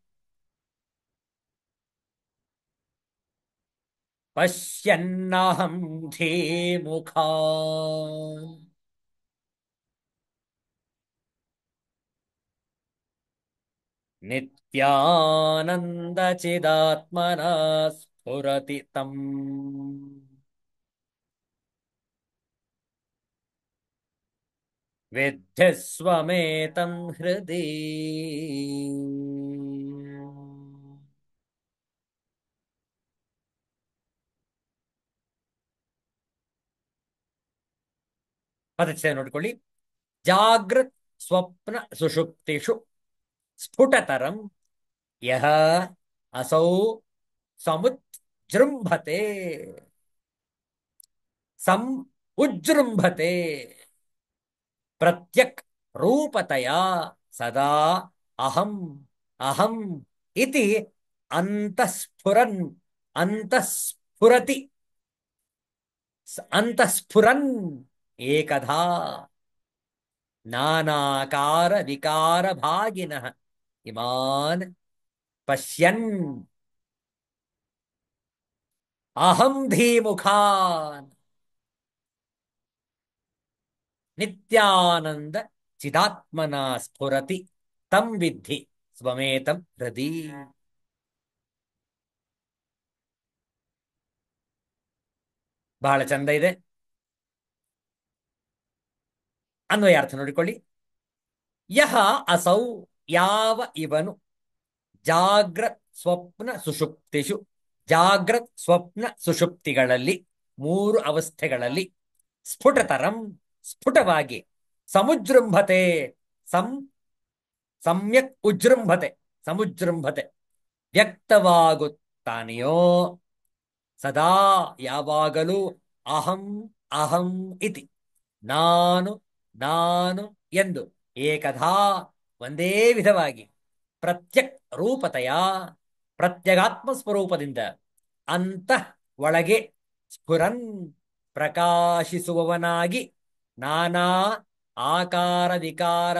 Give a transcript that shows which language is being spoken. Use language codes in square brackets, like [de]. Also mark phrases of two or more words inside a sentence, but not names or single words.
[sa] ಪಶ್ಯನ್ನಹಂ ಧೀಮುಖಾನ್ ನಿತ್ಯಾನಂದ ಚಿದಾತ್ಮನ ಸ್ಫುರತಿ ತಂ ವಿದ್ಧಿ ಸ್ವಮೇತಂ ಹೃದಿ. [kn] ಪದಚ್ಛೇದ ನೋಡ್ಕೊಳ್ಳಿ. [sa] ಜಾಗೃತ್ ಸ್ವಪ್ನ ಸುಷುಪ್ತಿಷು ಸ್ಫುಟತರಂ ಯಹ ಅಸೌ ಸಮುಜೃಂಭತೆ ಸಂ ಉಜೃಂಭತೆ ಪ್ರತ್ಯಕ್ ರೂಪತಯಾ ಸದಾ ಅಹಂ ಅಹಂ ಇತಿ ಅಂತಃಸ್ಫುರನ್ ಅಂತಃಸ್ಫುರತಿ ಅಂತಃಸ್ಫುರನ್ ಏಕಧಾ ನಾನಾಕಾರ ವಿಕಾರ ಭಾಗಿನಃ ಇಮಾನ್ ಪಶ್ಯನ್ ಅಹಂ ಧೀಮುಖಾನ್ ನಿತ್ಯಾನಂದ ಚಿದಾತ್ಮನ ಸ್ಫುರತಿ ತಂ ವಿದ್ಧಿ ಸ್ವಮೇತಂ ಹೃದಿ. [kn] ಬಹಳ ಚಂದ ಇದೆ. ಅನ್ವಯಾರ್ಥ ನೋಡಿಕೊಳ್ಳಿ. [sa] ಯಹ ಅಸೌ, [kn] ಯಾವ ಇವನು, [sa] ಜಾಗ್ರತ್ ಸ್ವಪ್ನ ಸುಷುಪ್ತಿಷು, [kn] ಜಾಗ್ರತ್ ಸ್ವಪ್ನ ಸುಷುಪ್ತಿಗಳಲ್ಲಿ, ಮೂರು ಅವಸ್ಥೆಗಳಲ್ಲಿ, [sa] ಸ್ಫುಟತರಂ ಸ್ಫುಟವಾಗಿ, ಸಮುಜೃಂಭತೆ ಸಂ ಸಮ್ಯಕ್ ಉಜೃಂಭತೆ ಸಮುಜೃಂಭತೆ [kn] ವ್ಯಕ್ತವಾಗುತ್ತಾನೆಯೋ, ಸದಾ ಯಾವಾಗಲೂ [sa] ಅಹಂ ಅಹಂ ಇತಿ [kn] ನಾನು ನಾನು ಎಂದು ಏಕಧಾ ಒಂದೇ ವಿಧವಾಗಿ ಪ್ರತ್ಯಕ್ ರೂಪತೆಯ ಪ್ರತ್ಯಗಾತ್ಮ ಸ್ವರೂಪದಿಂದ ಅಂತಃ ಒಳಗೆ ಸ್ಫುರನ್ ಪ್ರಕಾಶಿಸುವವನಾಗಿ [sa] ನಾನಾ ಆಕಾರ ವಿಕಾರ